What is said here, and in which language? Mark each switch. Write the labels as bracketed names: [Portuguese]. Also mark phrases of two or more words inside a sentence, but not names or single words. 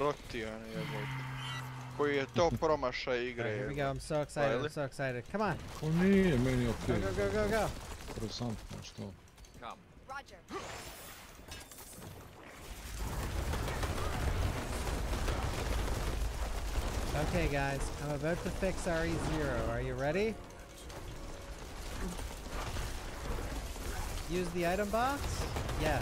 [Serbian] Koji je to promašaj igre. [English] Here we go. I'm so excited. I'm so excited. Come on. [Serbian] Ko nije meni [English] Go, okej. go, go, go, go. [Serbian] Interesantno što. [English] Roger. Okay, guys. I'm about to fix RE0. Are you ready? Use the item box? Yes.